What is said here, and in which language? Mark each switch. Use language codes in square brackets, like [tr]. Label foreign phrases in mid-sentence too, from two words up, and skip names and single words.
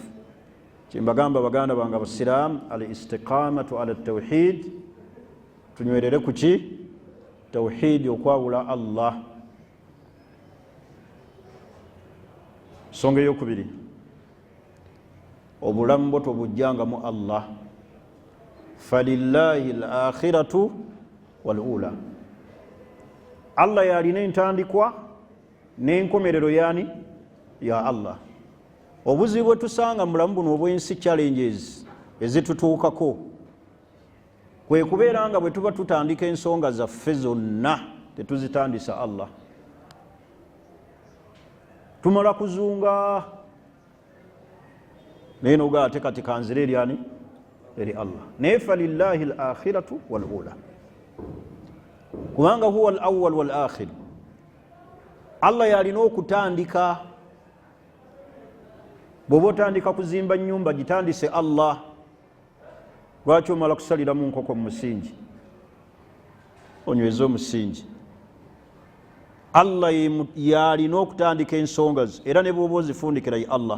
[lg] Kyembagamba baganda bange abasiraamu, [ar] الاستقامة على توحيد, [lg] tunywerere ku ki? Tawhidi, okwawula Allah. Songa eyokubiri, obulamu bwo tobujjangamu Allah. [ar] فلله الآخرة والأولى. [lg] Allah yalina entandikwa n'enkomerero yani ya Allah. Obuzibu bwe tusanga mu bulamu buno obw'ensi, challenges ezitutuukako, kwe kubeera nga bwe tuba tutandika ensonga zaffe zonna tetuzitandisa Allah. Tumala kuzunga naye nogaa ate kati kanzire eri ani? Eri Allah. [ar] Naye فلله الآخرة والأولى, kubanga هو الأول والآخر. [lg] Allah yalina okutandika. Bw'oba otandika kuzimba nnyumba gitandise Allah. Lwaki omala kusaliramu nkoko mu musingi? Onyweza omusingi. Allah yalina okutandika ensonga ze, era ne bw'oba ozifundikira ye Allah.